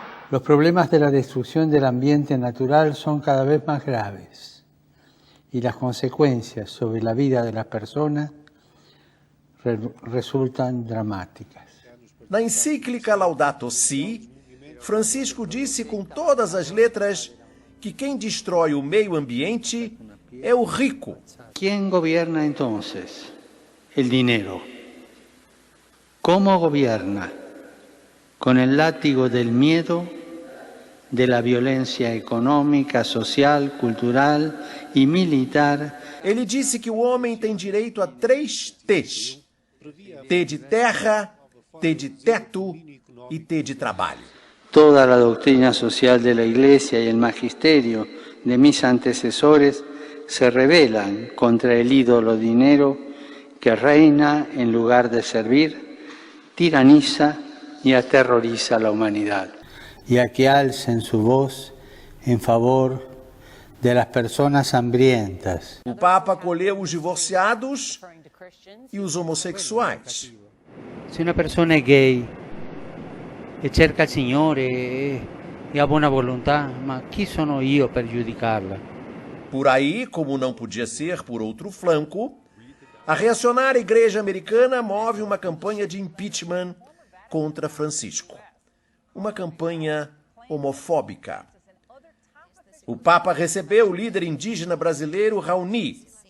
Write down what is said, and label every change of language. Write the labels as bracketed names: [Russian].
[Spanish] Los problemas de la destrucción del ambiente natural son cada vez más graves y las consecuencias sobre la vida de las personas resultan dramáticas. [Portuguese] Na encíclica Laudato Si, Francisco disse com todas as letras que quem destrói o meio ambiente é o rico. [Spanish] ¿Quién gobierna entonces? El dinero. ¿Cómo gobierna? Con el látigo del miedo, de la violencia económica, social, cultural y militar. [Portuguese] Ele disse que o homem tem direito a 3 T's: T de terra, T de teto y T de trabalho. [Spanish] Toda la doctrina social de la Iglesia y el magisterio de mis antecesores se rebelan contra el ídolo dinero que reina en lugar de servir, tiraniza y aterroriza a la humanidad. Y a que alcen su voz en favor de las personas hambrientas. [Portuguese] O Papa acolheu os divorciados e os homossexuais. [Italian] Se una persona è gay e cerca il Signore e ha buona volontà, ma chi sono io per giudicarla? [Portuguese] Por aí, como não podia ser por outro flanco, a reacionária igreja americana move uma campanha de impeachment contra Francisco. Uma campanha homofóbica. O Papa recebeu o líder indígena brasileiro Raoni.